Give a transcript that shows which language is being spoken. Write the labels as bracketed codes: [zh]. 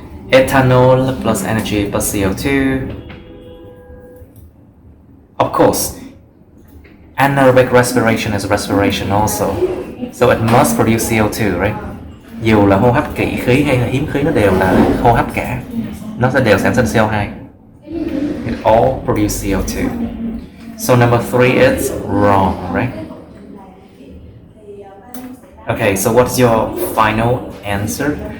[en] Ethanol plus energy plus CO2. Of course, anaerobic respiration is respiration also. So it must produce CO2, right? [vi] Dù là hô hấp kỵ khí hay là hiếm khí, nó đều là hô hấp cả. Nó sẽ đều sản sinh CO2. [en] It all produce CO2. So number 3 is wrong, right? Okay, so what's your final answer?